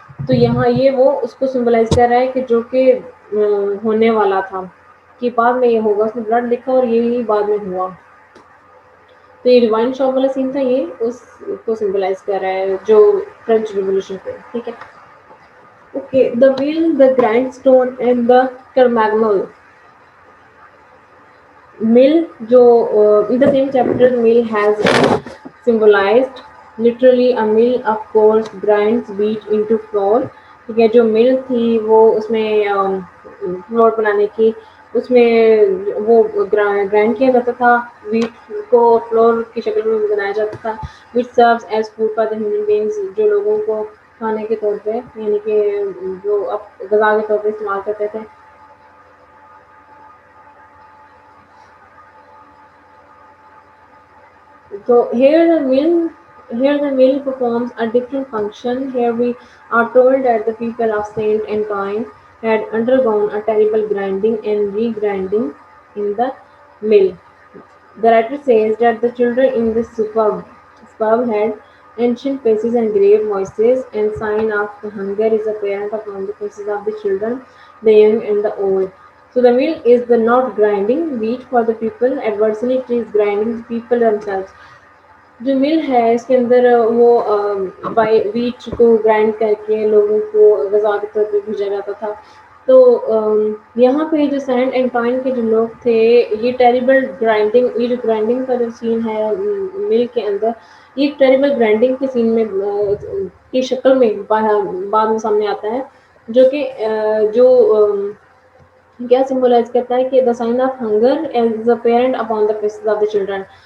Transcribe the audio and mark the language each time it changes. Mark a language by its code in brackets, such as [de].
[ur] تو یہاں یہ وہ اس کو سمبلائز کر رہا ہے کہ جو کہ ہونے والا تھا، کہ بعد میں یہ ہوگا، اس نے بلڈ لکھا اور یہی بعد میں ہوا. تو یہ ڈیوائن شاپ والا سین تھا، یہ اس کو سمبلائز کر رہا ہے جو فرینچ ریولیوشن پہ. ٹھیک ہے. Okay. [en] The wheel, the grindstone and the criminal mill جو in the same chapter mill has symbolized literally a mill of course grinds wheat into flour. [ur] ٹھیک ہے. جو مل تھی وہ اس میں فلور بنانے کی، اس میں وہ گرائنڈ کیا جاتا تھا ویٹ کو، فلور کی شکل میں بنایا جاتا تھا. [en] which serves as food for the human beings، [ur] جو لوگوں کو کھانے کے طور پہ یعنی کہ جو اب غذا کے طور پہ استعمال کرتے تھے. [en] So here the mill performs a different function. Here we are told that the people of Saint Antoine had undergone a terrible grinding and regrinding in the mill. The writer says that the children in this superb had ancient faces and grave voices, and sign of the hunger is apparent upon the faces of the children, the young and the old. So the mill is the not grinding wheat for the people, adversely it is grinding the people themselves. [ur] جو مل ہے اس کے اندر وہ wait کو grind کر کے لوگوں کو غذا کے طور پہ بھیجا جاتا تھا. تو یہاں پہ جو سینٹ اینٹوائن کے جو لوگ تھے، یہ ٹیریبل گرائنڈنگ، یہ جو گرائنڈنگ کا جو سین ہے مل کے اندر، یہ ٹیریبل گرائنڈنگ کے سین میں کی شکل میں بعد میں سامنے آتا ہے، جو کہ جو کیا سمبلائز کرتا ہے کہ [en] The sign of hunger as a parent upon the faces of the children.